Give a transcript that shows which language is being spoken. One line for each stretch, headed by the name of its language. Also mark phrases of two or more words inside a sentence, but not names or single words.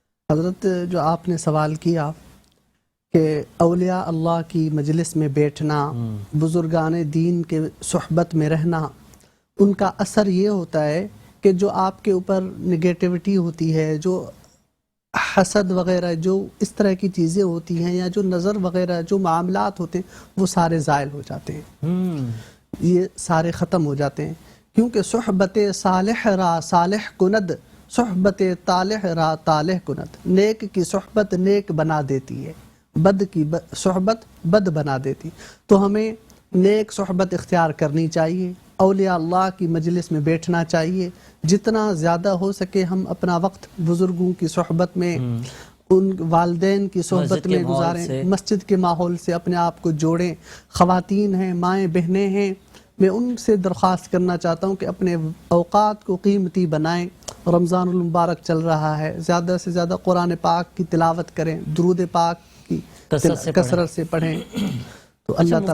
Urdu: حضرت جو آپ نے سوال کیا کہ اولیاء اللہ کی مجلس میں بیٹھنا، بزرگان دین کے صحبت میں رہنا، ان کا اثر یہ ہوتا ہے کہ جو آپ کے اوپر نگیٹیوٹی ہوتی ہے، جو حسد وغیرہ، جو اس طرح کی چیزیں ہوتی ہیں، یا جو نظر وغیرہ جو معاملات ہوتے ہیں، وہ سارے زائل ہو جاتے ہیں، یہ سارے ختم ہو جاتے ہیں، کیونکہ
Persian: صحبت صالح را صالح کند، صحبت طالح را طالح کند،
Urdu: نیک کی صحبت نیک بنا دیتی ہے، بد کی صحبت بد بنا دیتی، تو ہمیں نیک صحبت اختیار کرنی چاہیے، اولیاء اللہ کی مجلس میں بیٹھنا چاہیے، جتنا زیادہ ہو سکے ہم اپنا وقت بزرگوں کی صحبت میں، ان والدین کی صحبت میں گزاریں، مسجد کے ماحول سے اپنے آپ کو جوڑیں، خواتین ہیں، مائیں بہنیں ہیں، میں ان سے درخواست کرنا چاہتا ہوں کہ اپنے اوقات کو قیمتی بنائیں، رمضان المبارک چل رہا ہے، زیادہ سے زیادہ قرآن پاک کی تلاوت کریں، درود پاک کی کثرت سے پڑھیں، تو اللہ تعالیٰ